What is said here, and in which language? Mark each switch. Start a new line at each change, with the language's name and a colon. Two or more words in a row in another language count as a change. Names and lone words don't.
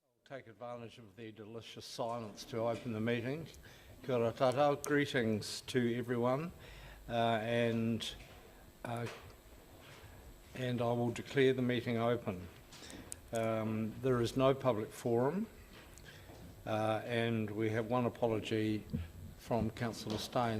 English: take advantage of the delicious silence to open the meeting.
Māori: Kia ora tātou,
English: greetings to everyone, and I will declare the meeting open. There is no public forum, and we have one apology from Councillor Staines.